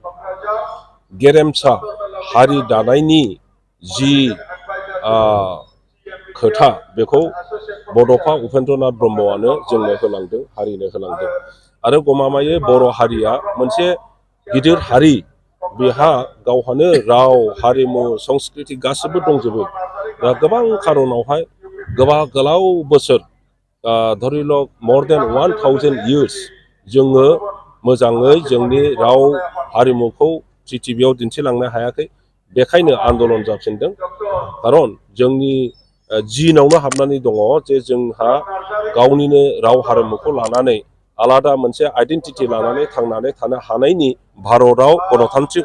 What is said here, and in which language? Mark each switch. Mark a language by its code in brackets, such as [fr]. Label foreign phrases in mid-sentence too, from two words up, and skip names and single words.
[brx] गेरेमसा हारि दानायनि जि खोथा बेखौ बड'फा उपेन्द्रनाथ ब्रह्मआनो जोंनो होलांदों हारिनो होलांदों आरो गमामायै बर' हारिया मोनसे गिदिर हारि बेहा गावहानो राव हारिमु संस्कृति गासिबो दंजोबो दा गोबां खारनावहाय गोलाव बोसोर धरिलक [en] more than 1000 years [brx] जोङो मोजाङै जोंनि राव हारिमुखौ पृथिबियाव दिन्थिलांनो हायाखै बेखायनो आन्दलन जाफिनदों खारन जोंनि जिनावनो हाबनानै दङ जे जोंहा गावनिनो राव हारिमुखौ लानानै आलादा मोनसे आइडेन्टिटि लानानै थांनानै थानो हानायनि भारताव गणतान्त्रिक